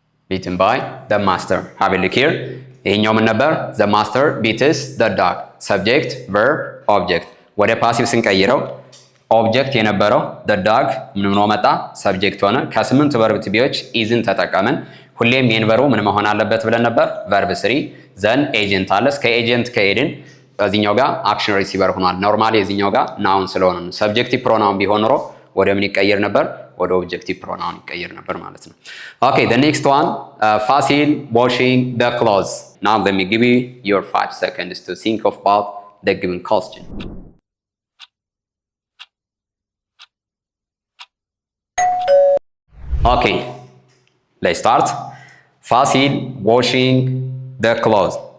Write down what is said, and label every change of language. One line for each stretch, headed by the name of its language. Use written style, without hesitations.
English: Beaten by the master. Have a look here.
Amharic: ይሄኛው ምን ነበር?
English: The master beats the dog. Subject, verb, object.
Amharic: ወደ ፓሲቭ ስንቀይረው ኦብጀክት የነበረው the dog ምን ሆኖ መጣ? ሰብጀክት ሆነ። ከስምንቱ ቨርብ ቱ ቢዎች ኢዝን ተጠቀምን። ሁሌም የንቨሩ ምን መሆን አለበት ብለን ነበር? ቨርብ ስሪ ዘን ኤጀንት አለ። እስከ ኤጀንት ከሄድን በዚህኛው ጋር አክሽን ሪሲቨር ሆኗል። ኖርማሊ የዚህኛው ጋር ናውን ስለሆነ ነው። ሰብጀክቲቭ ፕሮናውን ቢሆን ኖሮ ወደ ምን ይቀየር ነበር? ወደ ኦብጀክቲቭ ፕሮናውን ይቀየር ነበር ማለት ነው። ኦኬ the next one ፋሲል washing the clothes.
English: Now let me give you your 5 seconds to think about the given question. Okay, let's start. Fasil washing the clothes.